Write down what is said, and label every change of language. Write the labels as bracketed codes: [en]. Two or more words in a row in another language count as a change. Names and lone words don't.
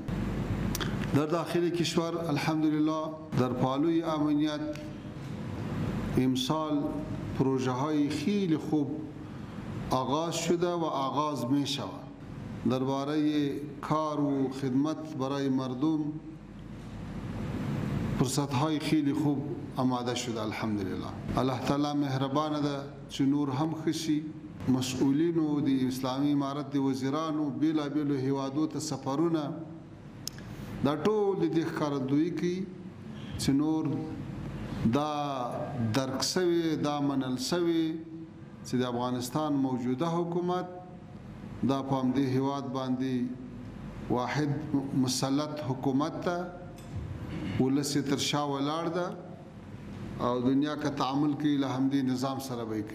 [fa] در داخل کشور الحمدلله در پالوی امنیت امسال پروژه های خیلی خوب آغاز شده و آغاز می شود. درباره کار و خدمت برای مردم فرصت های خیلی خوب آماده شده الحمدلله. [ps] الله تعالی مهربان ده چې نور هم خشي. مسئولینو د اسلامي امارت د وزیرانو بیلابیلو هیوادو ته سفرونه دا ټول د ښکارندویي کوي چې نور دا درک سوي، دا منل سوي چې د افغانستان موجوده حکومت دا په همدې هیواد باندې واحد مسلط حکومت ته ولس یې تر شا ولاړ ده او دنیا کا تعامل کوي له همدې نظام سره به کوي.